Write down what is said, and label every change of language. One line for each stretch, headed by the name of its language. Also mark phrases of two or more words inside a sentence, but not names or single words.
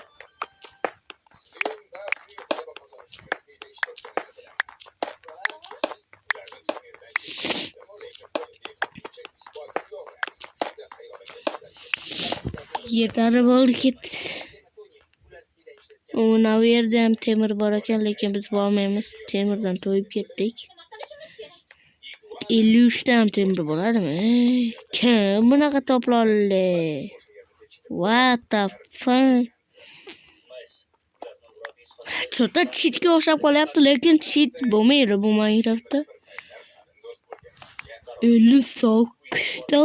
Uzbek: Yetarli bo'ldi ket. Mana bu yerda ham temir bor ekan, lekin biz bormaymiz. Temirdan to'yib ketdik. 53 ta ham temir bo'ladimi? Kim bunaqa to'ploldi?
English: What the fuck?
Uzbek: Chota cheatga o'xshab qolyapti, lekin cheat bo'lmaydi bu Minecraftda. 58 ta.